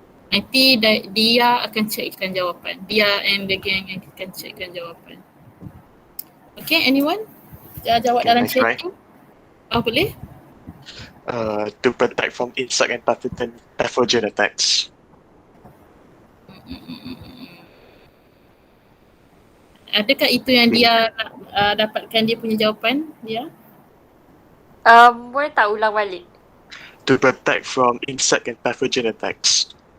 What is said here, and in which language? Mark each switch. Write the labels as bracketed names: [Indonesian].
[Malay] Nanti dia akan checkkan jawapan. Dia [English] and the gang [Malay] akan checkkan jawapan. [English] Okay, anyone? [Malay] Jawab dalam chat tu. Boleh? [English] To protect from insect and pathogen attacks. [Malay] Adakah itu yang dia dapatkan dia punya jawapan dia? Boleh tak ulang balik? [English] To protect from insect and pathogen attacks.